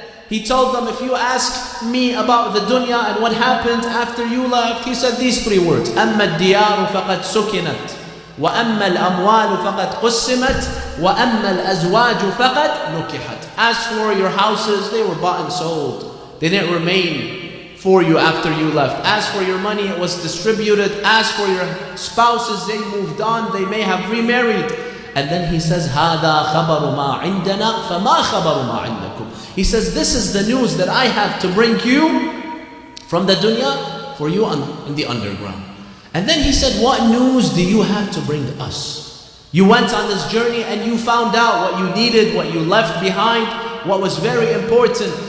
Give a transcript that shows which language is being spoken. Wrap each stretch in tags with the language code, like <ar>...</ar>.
<en>He told them, if you ask me about the dunya and what happened after you left, he said these three words:</en> <ar>أَمَّا الدِّيَارُ فَقَدْ سُكِنَتْ وَأَمَّا الْأَمْوَالُ فَقَدْ قُسِّمَتْ وَأَمَّا الْأَزْوَاجُ فَقَدْ نُكِحَتْ.</ar> <en>As for your houses, they were bought and sold. They didn't remain for you after you left. As for your money, it was distributed. As for your spouses, they moved on. They may have remarried. And then he says,</en> <ar>هَذَا خَبَرُ مَا عِنْدَنَا فَمَا خَبَرُ مَا عِنْدَكُمْ.</ar> <en>He says, this is the news that I have to bring you from the dunya for you in the underground. And then he said, what news do you have to bring us? You went on this journey and you found out what you needed, what you left behind, what was very important.</en>